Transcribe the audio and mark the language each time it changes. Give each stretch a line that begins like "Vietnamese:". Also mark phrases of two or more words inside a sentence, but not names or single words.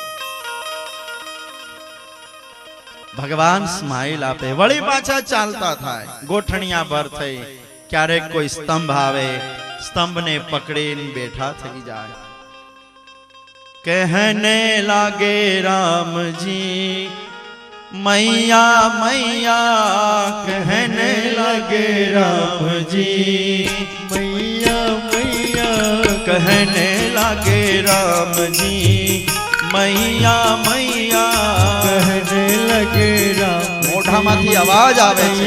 Gujarati: ભગવાન સ્માઈલ આપે, વળી પાછા ચાલતા થાય ગોઠણિયા ભર થઈ. ક્યારેક કોઈ સ્તંભ આવે, સ્તંભને પકડીને બેઠા થઈ જાય.
Hindi: कहने लगे रामजी मैया मैया, कहने लगे रामजी मैया मैया, कहने लगे रामजी मैया मैया, कहने लगे राम.
Gujarati: મોઢામાંથી અવાજ આવે છે